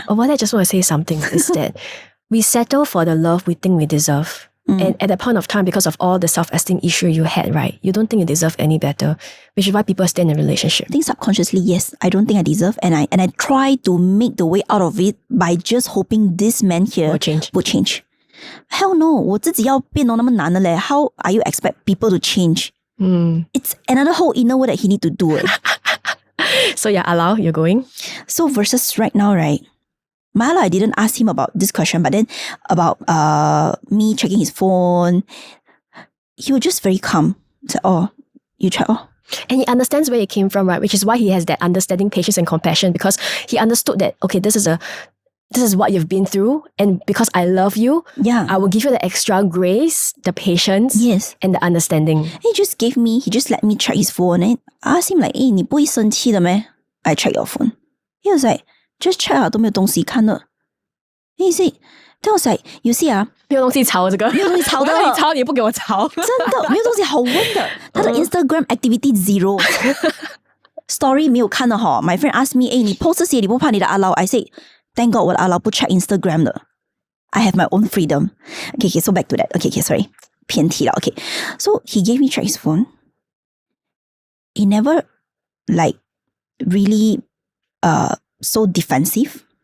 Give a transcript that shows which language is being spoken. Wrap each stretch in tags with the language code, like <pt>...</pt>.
<en>What I just want to say something is that we settle for the love we think we deserve. And at that point of time, because of all the self-esteem issue you had, right, you don't think you deserve any better, which is why people stay in a relationship. I think subconsciously, yes, I don't think I deserve, and I try to make the way out of it by just hoping this man here would change. Hell no,</en> <zh>我自己要变到那么难的嘞.</zh> <en>How are you expect people to change? It's another whole inner work that he need to do. So yeah, Alao, you're going? So versus right now, right? Mala, I didn't ask him about this question, but then about me checking his phone, he was just very calm. Said, oh, you check, oh. And he understands where it came from, right? Which is why he has that understanding, patience, and compassion, because he understood that, okay, this is what you've been through, and because I love you, I will give you the extra grace, the patience, and the understanding. He just let me check his phone, and I asked him like,</en> <zh>你不会生气的咩?</zh> <en>I check your phone. He was like, just check 啊，</en> <zh>都没有东西看的。</zh> <en>He said, then I was like, you see 啊，</en> <zh>没有东西吵这个，没有东西吵的，你吵你不给我吵，真的没有东西好问的。他的 Instagram activity 0 ，story 没有看的哈。</zh> <en>My friend asked me，</en> <zh>你 post 这些你不怕你的阿劳</zh> <en>？I say, thank God</en> <zh>我的阿劳不</zh> <en>check Instagram 的。 I have my own freedom. Okay, so back to that. Okay, sorry，</en> <zh>偏题了。</zh> <en>Okay, so he gave me check his phone. He never like really so defensive.</en>